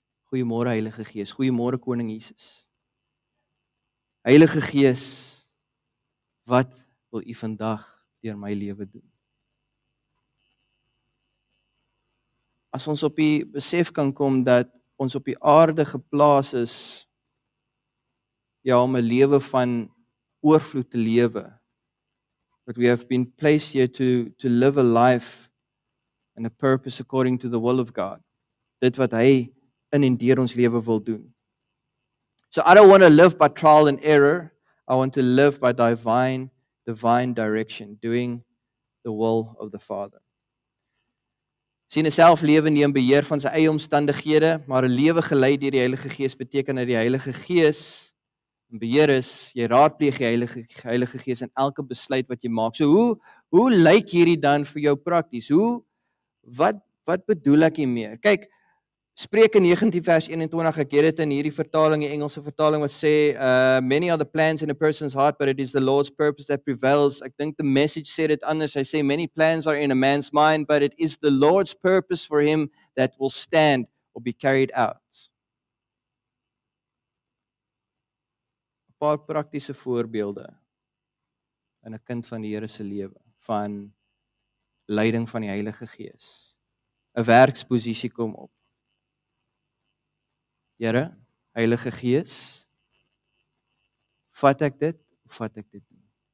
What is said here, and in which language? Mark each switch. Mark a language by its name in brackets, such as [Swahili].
[Afrikaans] Goeiemôre Heilige Gees, goeiemôre Koning Jesus. Heilige Gees, wat wil U vandag deur my lewe doen? As ons op die besef kan kom dat ons op die aarde geplaas is, ja, om 'n lewe van oorvloed te lewe, [English] But we have been placed here to live a life and a purpose according to the will of God. [Afrikaans] Dit wat hy in en deur ons lewe wil doen. [English] So I don't want to live by trial and error. I want to live by divine direction, doing the will of the Father. [Afrikaans] Sien 'n selflewe neem beheer van sy eie omstandighede, maar 'n lewe gelei deur die Heilige Gees beteken dat die Heilige Gees in beheer is. Jy raadpleeg die Heilige Gees in elke besluit wat jy maak. So hoe lyk hierdie dan vir jou prakties? Wat bedoel ek hiermee? Kyk, Spreuke 19 vers 21, ek het dit in hierdie vertaling, die Engelse vertaling wat sê, [English] many are the plans in a person's heart, but it is the Lord's purpose that prevails. [Afrikaans] Ek dink the Message [English] said it [Afrikaans] anders. Hy sê, [English] many plans are in a man's mind, but it is the Lord's purpose for him that will stand or be carried out. [Afrikaans] 'n Paar praktiese voorbeelde in 'n kind van die Here se lewe, van leiding van die Heilige Gees. 'n Werksposisie kom op. Here, Heilige Gees, vat ek dit of vat ek dit nie?